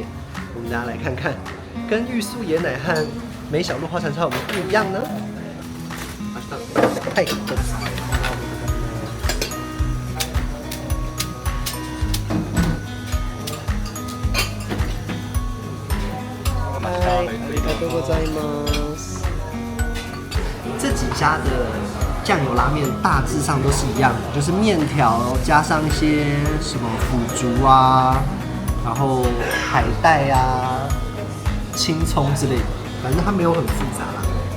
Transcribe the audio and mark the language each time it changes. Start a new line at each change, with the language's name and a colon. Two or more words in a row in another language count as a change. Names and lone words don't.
Chinese: 我们大家来看看，跟玉素椰奶和梅小鹿花船烧有没有不一样呢？太好了！嗨，
Japanese: ありがとうございます。
Chinese: 这几家的酱油拉面大致上都是一样的，就是面条加上一些什么腐竹啊，然后海带啊、青葱之类的，反正它没有很复杂啦。